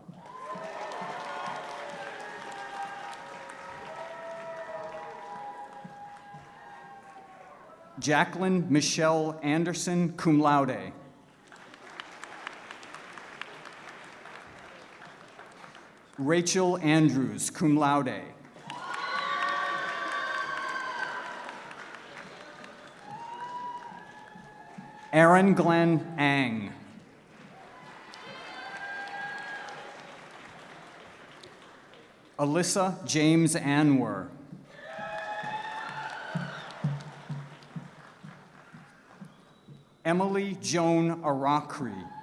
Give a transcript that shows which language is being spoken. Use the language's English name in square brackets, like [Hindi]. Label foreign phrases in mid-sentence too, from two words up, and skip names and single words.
[English] Jacqueline Michelle Anderson, [Latin] cum laude. [English] Rachel Andrews, [Latin] cum laude. [English] Aaron Glenn Ang. Alyssa James Anwer. Emily Joan Arakri.